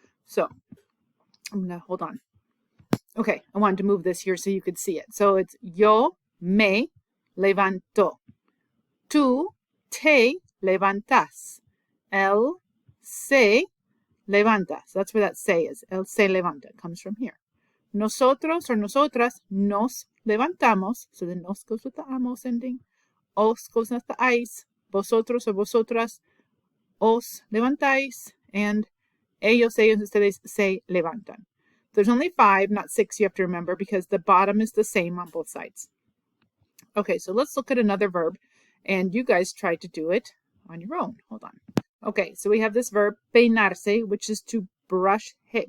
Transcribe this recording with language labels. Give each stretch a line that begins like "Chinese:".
English: So I'm going to hold on. Okay, I wanted to move this here so you could see it. So it's
Spanish: yo me levanto. Tú te levantas. Él se levanta.
English: So that's where that se is.
Spanish: Él se levanta.
English: It comes from here.
Spanish: Nosotros or nosotras nos levantamos.
English: So the nos goes with the amos ending. Os goes with the ais.
Spanish: Vosotros or vosotras os levantáis. And ellos, ellos, ustedes se levantan.
English: There's only 5, not 6, you have to remember, because the bottom is the same on both sides. Okay, so let's look at another verb, and you guys try to do it on your own. Hold on. Okay, so we have this verb, peinarse, which is to brush hair.